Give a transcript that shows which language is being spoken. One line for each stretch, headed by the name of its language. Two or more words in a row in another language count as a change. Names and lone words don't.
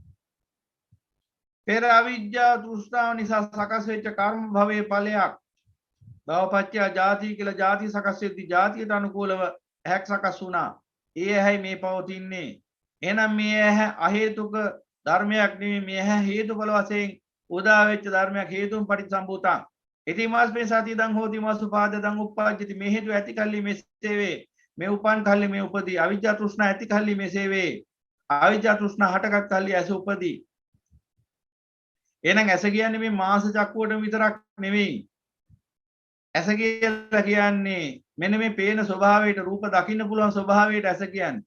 Sinhala: පෙර අවිජ්ජා තෘෂ්ණාව නිසා සකස් වෙච්ච කර්ම භවයේ ඵලයක්.
Pali: භවපච්චය ජාති
Sinhala: කියලා ජාති සකස් වෙද්දී ජාතියට අනුකූලව ඇහැක් සකස් වුණා. ඒ ඇහැයි මේ පවතින්නේ. එහෙනම් මේ ඇහැ අහේතුක ධර්මයක් නෙවෙයි. මේ ඇහැ හේතුඵල වශයෙන් උදා වෙච්ච ධර්මයක්.
Pali: හේතුන් පටිච්චසමුප්පාදං ඉතිමාස්මේ සතිදං හෝති මාසුපාදදං උප්පජ්ජති.
Sinhala: මේ හේතු ඇති කල්ලි මෙසේ වේ. මේ උපන් කල්ලි මේ උපදී. අවිජ්ජා තෘෂ්ණා ඇති කල්ලි මෙසේ වේ. අවිජ්ජා තෘෂ්ණා හටගත් කල්ලි ඇස උපදී. එහෙනම් ඇස කියන්නේ මේ මාස චක්කුවට විතරක් නෙවෙයි. ඇස කියලා කියන්නේ මෙන්න මේ පේන ස්වභාවයට රූප දකින්න පුළුවන් ස්වභාවයට ඇස කියන්නේ.